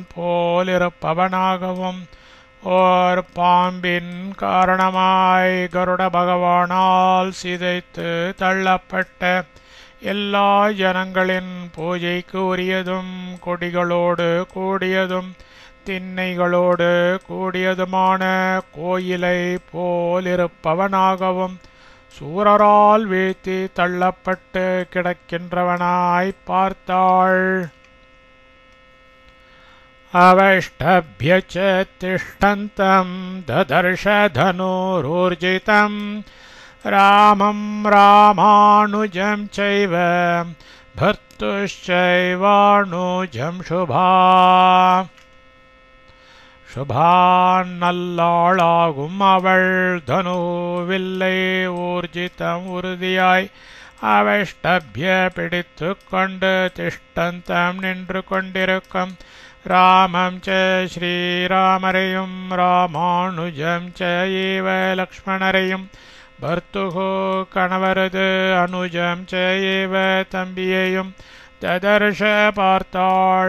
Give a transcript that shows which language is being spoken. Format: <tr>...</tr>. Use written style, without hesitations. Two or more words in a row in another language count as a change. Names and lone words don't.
<ta>போலிருப்பவனாகவும் ஓர் பாம்பின் காரணமாய் கருட பகவானால் சிதைத்து தள்ளப்பட்ட எல்லா ஜனங்களின் பூஜைக்கு உரியதும் கொடிகளோடு கூடியதும் திண்ணைகளோடு கூடியதுமான கோயிலை போலிருப்பவனாகவும் சூரரால் வீழ்த்தி தள்ளப்பட்டு கிடக்கின்றவனாய் பார்த்தாள்.</ta> <sa>அவஷ்டப்ய च तिष्ठन्तं ददर्श धनुरूर्जितं रामं रामानुजं चैव भर्तुश्चैवानुजं</sa> <ta>சுபாநல்லாளாகும் அவள் தனு வில்லை ஊர்ஜிதம் உறுதியாய் அவஷ்டப்ய பிடித்து கொண்டு திஷ்டந்தம் நின்று கொண்டிருக்கும் ராமம் ச ஸ்ரீராமரையும் ராமானுஜம் ச ஏவ லக்ஷ்மணரையும் பர்த்துகோ கணவரது அனுஜம் ச ஏவ தம்பியையும் ததர்ஷ பார்த்தாள்.</ta>